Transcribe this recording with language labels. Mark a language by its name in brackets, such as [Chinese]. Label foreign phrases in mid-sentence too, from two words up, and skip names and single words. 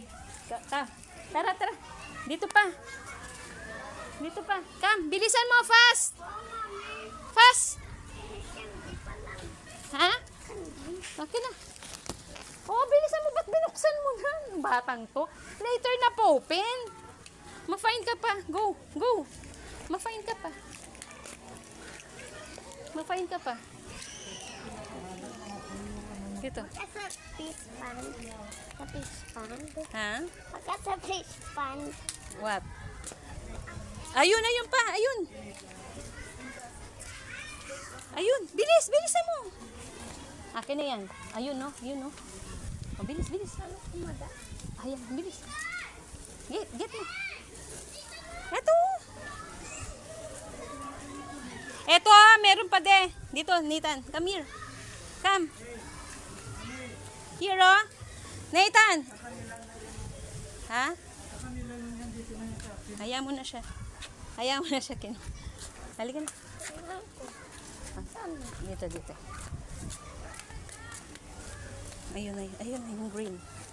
[Filipino] Tara, tara. Dito pa. Dito pa. Come, bilisan mo, fast. Fast. Ha? Okay na. Oh, bilisan mo. Ba't binuksan mo na? Batang to. Later na po, open. Ma-find ka pa. [English] Go, go. [Filipino] Ma-find ka pa. Ma-find ka pa. Dito. Sa [English] fish pond. [Filipino] Sa [English] fish pond. [Filipino] Ha? Pagka sa [English] fish pond. [Filipino] What? Ayun, ayun pa. Ayun. Ayun. Bilis, bilisan mo. Akin na yan. Ayun, no? Ayun, no? Oh, bilis, bilis. Ayan, bilis. Get mo. Eto. Eto, meron pa de. Dito, Nathan. [English] Come here. Come. Here, oh. [Filipino] Nathan. Ha? Hayaan mo na siya. Hayaan mo na siya, Ken. Halika na. Dito, dito. Ayun, ayun, ayun, yung green.